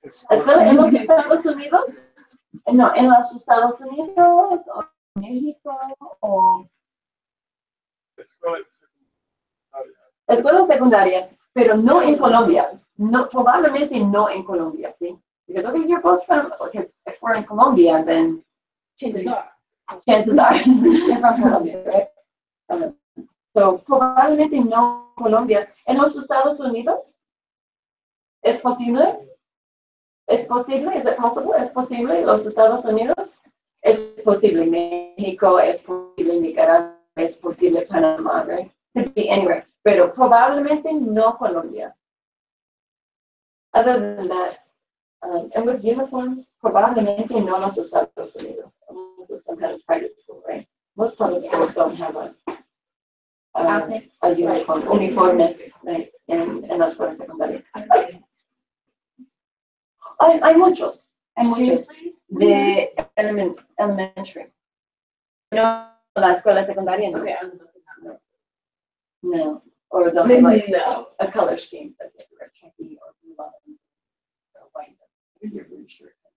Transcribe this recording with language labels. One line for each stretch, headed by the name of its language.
Spanish: ¿Escuela en los Estados Unidos? No, en los Estados Unidos o en México o escuela secundaria, pero no en Colombia. No, probablemente no en Colombia, ¿sí?
English: Because okay, you're both from, because if we're in Colombia, then chances are you're from Colombia, right?
Spanish: So probablemente no Colombia. ¿En los Estados Unidos? ¿Es posible? ¿Es posible? ¿Es it possible? ¿Es posible? ¿Los Estados Unidos? Es posible. México, es posible. Nicaragua, es posible. Panamá,
English: right? Could be anywhere.
Spanish: Pero probablemente no Colombia.
English: Other than that, and with uniforms,
Spanish: probablemente no los Estados Unidos.
English: Unless it's some kind of private school, right? Most public schools don't have a uniform, uniformes, right?
Spanish: En la escuela secundaria. Hay muchos. De elementary. No, la escuela secundaria no.
English: No. Or those like a color scheme, like red khaki or blue bottoms or white. Your blue shirt.